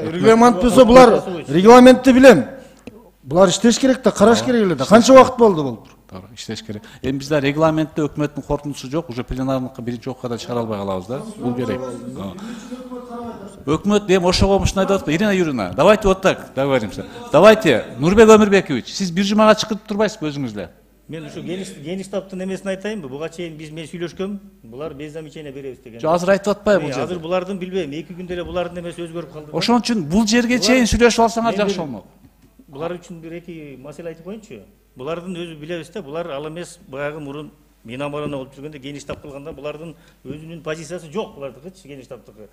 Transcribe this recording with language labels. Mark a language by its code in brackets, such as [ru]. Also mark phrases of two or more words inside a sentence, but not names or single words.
[ky] Регламент болсо булар регламентти билем. Булар иштеш керек да, караш керек эле да. Канча убакыт болду бул? Туура, иштеш керек. Эми бизде регламентте өкмөттүн корутундусу жок, уже пленарныкка биринчи окуяда чыгара албай калабыз да. Бул керек. Өкмөт эми ошого ушуну айтып атпайбы? [ru] Ирина Юрьевна, давайте вот так договоримся. Давайте, [ky] Нурбек Өмүрбекович, сиз бир жумага чыгып турбайсызбы өзүңүз эле? Мен ушу Генеш штабтын эмесин айтайынбы? Буга чейин мен сүйлөшкөм, булар [ru] без замечания [ky] беребиз деген. Жок, азыр айтып атпайбы бул жерде? Азыр булардын билбейм, 2 күндө эле булардын эмеси өзгөрүп калды. Ошон үчүн бул жерге чейин сүйлөшүп алсаңар жакшы болмок. Булар үчүн бир эки маселе айтып коеюнчу. Булардын өзү билебиз да, булар ал эмес баягы мурун Миноборона болуп жүргөндө Генеш штаб кылганда булардын өзүнүн позициясы жок, булардыкычы Генеш штабтыкы.